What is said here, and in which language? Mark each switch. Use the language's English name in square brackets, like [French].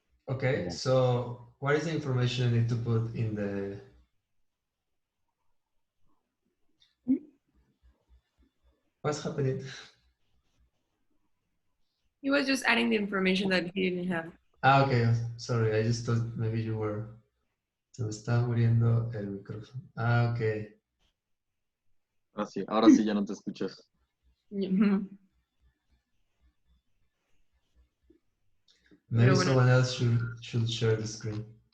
[English] Okay, so what is the information I need to put in the... What's happening? He was just adding the information that he didn't have. Okay, sorry, I just thought maybe you were... [Spanish] Se me estaba muriendo el micrófono. [English] Okay. [Spanish] Ahora sí ya no te escuchas. [English] Maybe someone else should share the screen.